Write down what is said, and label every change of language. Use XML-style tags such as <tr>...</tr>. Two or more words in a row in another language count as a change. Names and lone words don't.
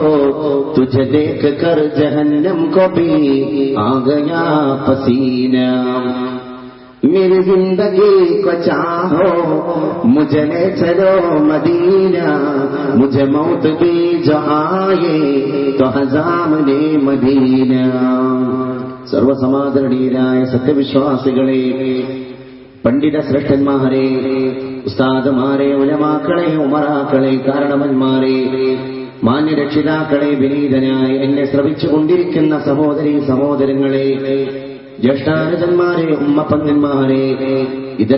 <hi>तुझे देख कर जहन्नम को भी आ गया पसीना. मेरी जिंदगी को चाहो मुझे ले चलो मदीना. मुझे मौत भी जो आए तो हज़ामने मदीना.</hi> <ml>സർവസമാദരണീയരായ സത്യവിശ്വാസികളെ, പണ്ഡിത ശ്രേഷ്ഠന്മാരെ, ഉസ്താദുമാരെ, ഉലമാക്കളെ, ഉമറാക്കളെ, കാരണവന്മാരെ, മാന്യരക്ഷിതാക്കളെ, വിനീതനായി എന്നെ ശ്രവിച്ചുകൊണ്ടിരിക്കുന്ന സഹോദരീ സഹോദരങ്ങളെ, ജ്യേഷ്ഠാനുജന്മാരെ, ഉമ്മപ്പന്മാരെ, ഇതര</ml>